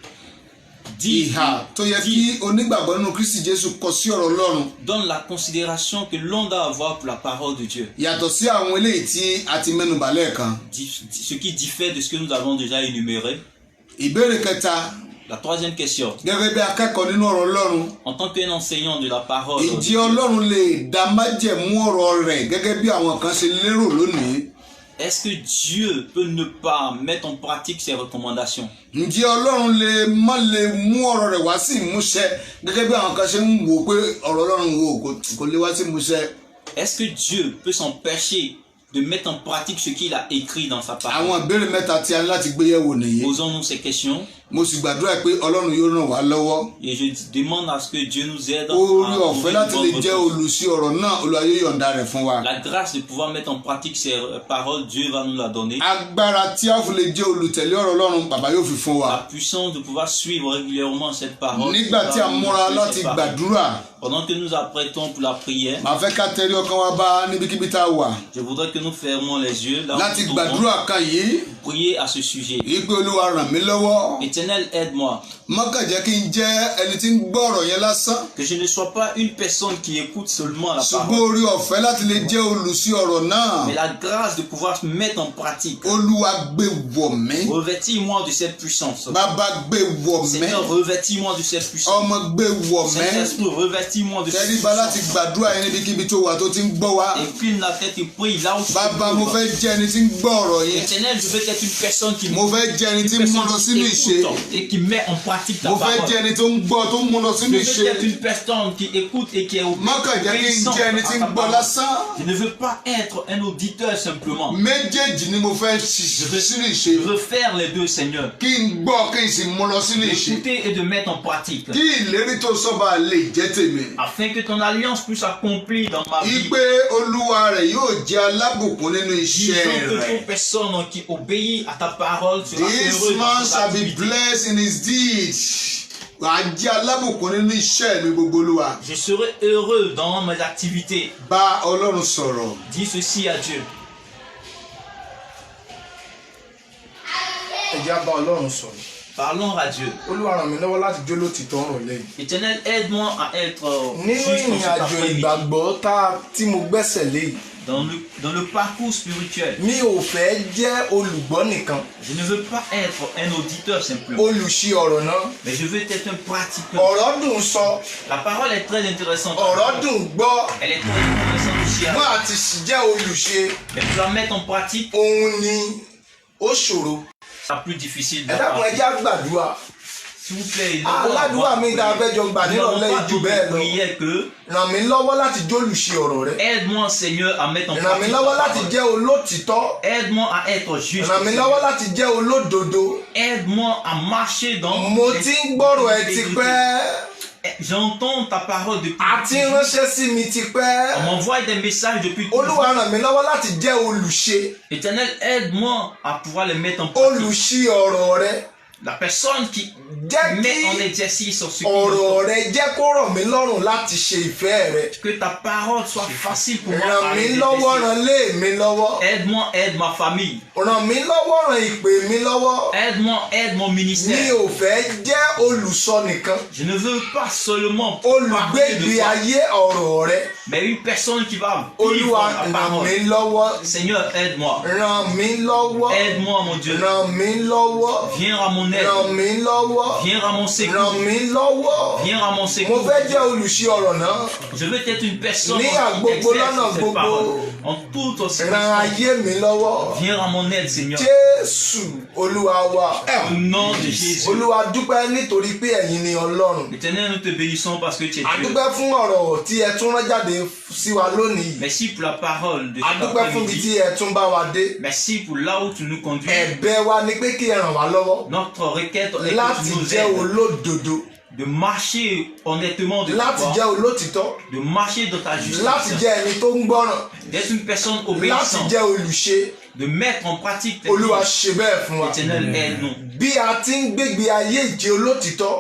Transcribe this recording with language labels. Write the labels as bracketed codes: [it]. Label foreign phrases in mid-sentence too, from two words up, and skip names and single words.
[yo] Ìhà tó yẹ kí onígbàgbọ́ nínú Kristi Jésù kọ sí ọ̀rọ̀ Ọlọ́run. [fr] Donne la considération que l'on doit avoir pour la parole de Dieu. [yo] Yàtọ̀ sí àwọn eléyìí tí a ti mẹ́nubà lẹ́ẹ̀kan. [fr] Ce qui diffère de ce que nous avons déjà énuméré. [yo] Ìbéèrè kẹta. [fr] La troisième question. [yo] Gẹ́gẹ́ bí akẹ́kọ̀ọ́ nínú ọ̀rọ̀ Ọlọ́run. [fr] En tant qu'enseignant de la parole. [yo] Ǹjẹ́ Ọlọ́run lè dá májẹ̀mú ọ̀rọ̀ rẹ̀ gẹ́gẹ́ bí àwọn kan ṣe lérò lónìí? [fr] Est-ce que Dieu peut ne pas mettre en pratique ses recommandations? [yo] Ǹjẹ́ Ọlọ́run lè mú ọ̀rọ̀ rẹ̀ wá sí ìmúṣẹ gẹ́gẹ́ bí àwọn kan ṣe ń wò pé ọ̀rọ̀ Ọlọ́run kò lè wá sí ìmúṣẹ? [fr] Est-ce que Dieu peut s'empêcher de mettre en pratique ce qu'il a écrit dans sa parole? [yo] Àwọn ìbéèrè mẹ́ta tí a ní láti gbé yẹ̀wò nìyí. [fr] Posons-nous ces questions. [yo] Mo sì gbàdúrà pé Ọlọ́run yóò ràn wá lọ́wọ́. [fr] Et je demande à ce que Dieu nous aide à [yo] Oore ọ̀fẹ́ [fr] trouver [yo] láti [fr] une [yo] lè [fr] bonne [yo] jẹ́ [fr] réponse. [yo] olùṣe ọ̀rọ̀ náà Olúwa yóò yọ̀ǹda rẹ̀ fún wa. [fr] La grâce de pouvoir mettre en pratique ces paroles, Dieu va nous la donner. [yo] Agbára tí a fi lè jẹ́ olùtẹ̀lé ọ̀rọ̀ Ọlọ́run Bàbá yóò fi fún [fr] La [yo] wa. [fr] puissance de pouvoir suivre régulièrement cette parole. [yo] Nígbà tí a múra láti gbàdúrà. [fr] Pendant que nous apprêtons pour la prière, [yo] Màá fẹ́ ká tẹrí ọkàn wa bá níbikíbi tá a wà. [fr] je voudrais que nous fermions les yeux là où [yo] Láti [fr] nous tombons, [yo] gbàdúrà kan yìí. [fr] prier à ce sujet. [yo] Ìpè Olúwa ràn mí lọ́wọ́. [fr] Éternel, aide-moi. [yo] Má kàn jẹ́ kí n jẹ́ ẹni tí ń gbọ́ ọ̀rọ̀ yẹn lásán. [fr] Que je ne sois pas une personne qui écoute seulement la [yo] Ṣùgbọ́n [fr] parole, [yo] oore ọ̀fẹ́ láti lè jẹ́ olùṣe ọ̀rọ̀ náà. [fr] mais la grâce de pouvoir se mettre en pratique. [yo] Olúwa gbé wọ̀ mí. [fr] Revêtis-moi de cette puissance. [yo] Bàbá gbé wọ̀ mí. [fr] Seigneur, revêtis-moi de cette puissance. [yo] Ọmọ gbé wọ̀ mí. [fr] Saint-Esprit, revêtis-moi de cette [yo] Tẹríba láti [fr] puissance. [yo] gbàdúrà yẹn níbikíbi tó wà tó ti ń gbọ́ wa. [fr] Incline la tête et prie là où tu [yo] Bàbá mo [fr] te [yo] fẹ́ jẹ́ ẹni tí ń gbọ́ ọ̀rọ̀ yẹn. [fr] Éternel, je veux être une personne qui [yo] Mo fẹ́ jẹ́ ẹni tí ń mú lọ sínú ìṣe. [fr] écoute et qui met en pratique ta [yo] Mo fẹ́ [fr] parole. [yo] jẹ́ ẹni tó ń gbọ́ tó ń mú lọ [fr] Je [yo] sínú [fr] veux [yo] ìṣe. [fr] être une personne qui écoute et qui est [yo] Má kàn jẹ́ kí n [fr] obéissante [yo] jẹ́ ẹni [fr] à [yo] tí ń [fr] ta [yo] gbọ́ [fr] parole. [yo] lásán. [fr] Je ne veux pas être un auditeur simplement. [yo] Méjèèjì ni mo fẹ́ ṣiṣẹ́ sínú ìṣe. [fr] Je veux faire les deux, Seigneur. [yo] Kí n gbọ́ kí n sì mú lọ sínú ìṣe. [fr] D'écouter et de mettre en pratique. [yo] Kí ìlérí tó sọ́ba lè jẹ́ tèmi. [fr] Afin que ton alliance puisse s'accomplir dans ma vie. [yo] Ìpè Olúwa rẹ̀ yóò jẹ́ alábùkún nínú [fr] Disons [yo] iṣẹ́ [fr] que [yo] rẹ̀. [fr] toute personne qui obéit à ta parole sera [en] This [fr] heureuse [en] man [fr] dans son [en] shall be [fr] activité. [en] blessed in his deeds. [yo] Wàá jẹ́ alábùkún nínú iṣẹ́ mi gbogbo Olúwa. [fr] Je serai heureux dans mes activités. [yo] Bá Ọlọ́run sọ̀rọ̀. [fr] Dis ceci à Dieu. [yo] Ẹ jẹ́ á bá Ọlọ́run sọ̀rọ̀. [fr] Parlons à Dieu. [yo] Olúwa ràn mí lọ́wọ́ láti jó lótìtọ́ ọ̀rọ̀ lẹ́yìn. [fr] Éternel, aide-moi à être [yo] Nínú [fr] juste en [yo] ìrìn [fr] cet [yo] àjò [fr] après-midi. [yo] ìgbàgbọ́ tí mo gbẹ́sẹ̀ lé yìí, [fr] Dans le parcours spirituel, [yo] mi ò fẹ́ jẹ́ olùgbọ́ nìkan, [fr] je ne veux pas être un auditeur simplement, [yo] olùṣe ọ̀rọ̀ náà. [fr] mais je veux être un pratiquant. [yo] Ọ̀rọ̀ dùn sọ, [fr] La parole est très intéressante. [yo] ọ̀rọ̀ dùn gbọ́, [fr] Elle est très intéressante aussi. [yo] bá a ti sì jẹ́ olùṣe, [fr] Mais pour la mettre en pratique, [yo] òun ni ó ṣòro. [fr] c'est la plus difficile. [yo] Ẹ dákun ẹ jẹ́ á gbàdúrà. [fr] S'il vous plaît, [yo] Aládùúrà mi tá a fẹ́ jọ gbà nírọ̀lẹ́ yìí jù bẹ́ẹ̀ lọ. [fr] prière que [yo] Ràn mí lọ́wọ́ láti jólùṣe ọ̀rọ̀ rẹ. [fr] aide-moi, Seigneur, à mettre en [yo] Ràn mí [fr] pratique. [yo] lọ́wọ́ [fr] ta [yo] láti [fr] parole. [yo] jẹ́ olótìtọ́. [fr] Aide-moi à être juste. [yo] Ràn mí lọ́wọ́ láti jẹ́ olódodo. [fr] Aide-moi à marcher dans. [yo] Mo ti ń gbọ́rọ̀ ẹ ti pẹ́. [fr] J'entends ta parole depuis. [yo] A ti ránṣẹ́ sí mi ti pẹ́. [fr] On m'envoie des messages depuis toujours. [yo] Olúwa ràn mí lọ́wọ́ láti jẹ́ olùṣe. [fr] Éternel, aide-moi à pouvoir les mettre en pratique. [yo] Olùṣe ọ̀rọ̀ rẹ. [fr] La personne qui [yo] Jẹ́ [fr] met en [yo] kí [fr] exercice ce qui [yo] ọ̀rọ̀ rẹ jẹ́ kó rọ̀ mí lọ́rùn láti ṣe ìfẹ́ rẹ. [fr] que ta parole soit facile pour moi. [yo] Ràn [fr] à [yo] mí [fr] les [yo] lọ́wọ́, [fr] exercer. [yo] ràn lé mi lọ́wọ́. [fr] Aide-moi, aide ma famille. [yo] Ràn mí lọ́wọ́, ràn ìpè mi lọ́wọ́. [fr] Aide-moi, aide mon [yo] Mi [fr] ministère. [yo] ò fẹ́ jẹ́ olùsọ nìkan. [fr] Je ne veux pas seulement [yo] Olùgbé [fr] parler de [yo] ìgbé [fr] toi, [yo] ayé ọ̀rọ̀ rẹ. [fr] mais une personne qui va vivre [yo] Olúwa [fr] la [yo] ràn [fr] parole. [yo] mí lọ́wọ́. [fr] Seigneur, aide-moi. [yo] Ràn mí lọ́wọ́. [fr] Aide-moi, mon Dieu. [yo] Ràn mí lọ́wọ́. [fr] Viens à mon aide. [yo] Ràn mí lọ́wọ́. [fr] Viens à mon [yo] Ràn [fr] secours. [yo] mí lọ́wọ́. [fr] Viens à mon [yo] Mo [fr] secours. [yo] fẹ́ jẹ́ olùṣe ọ̀rọ̀ náà. [fr] Je veux être une personne [yo] Ní [fr] qui [yo] àgbogbo [fr] exerce [yo] lọ́nà [fr] cette [yo] gbogbo. [fr] parole. En toute [yo] Ràn [fr] circonstance. [yo] ayé mi lọ́wọ́. [fr] Viens à mon aide, Seigneur. [yo] Jésù Olúwa wa. [fr] Au nom de Jésus. [yo] Olúwa dúpẹ́ nítorí pé ẹ̀yin ni Ọlọ́run. [fr] Éternel, nous te bénissons parce que tu es [yo] A [fr] Dieu. [yo] dúpẹ́ fún ọ̀rọ̀ tí ẹ tún rán jáde sí wa lónìí. [fr] Merci pour la parole de [yo] A [fr] cet [yo] dúpẹ́ fún ibi tí [fr] après-midi. [yo] ẹ tún bá wa dé. [fr] Merci pour là où tu nous conduis. [yo] Ẹ̀bẹ̀ wa ni pé kí ẹ ràn wá lọ́wọ́ [fr] Notre requête est que [yo] láti [fr] tu nous [yo] jẹ́ [fr] aides [yo] olódodo, [fr] de marcher honnêtement de [yo] láti [fr] toi, [yo] jẹ́ olótìtọ́, [fr] de marcher dans ta [yo] láti [fr] justice, [yo] jẹ́ ẹni tó ń gbọ́ràn, [fr] d'être une personne [yo] láti [fr] obéissante, [yo] jẹ́ olùṣe. [fr] de mettre en pratique tes [yo] Olúwa [fr] choses. [yo] ṣe bẹ́ẹ̀ fún wa. [fr] Éternel, aide-nous. [yo] Bí a ti ń gbégbé ayé ìjẹ́ olótìtọ́,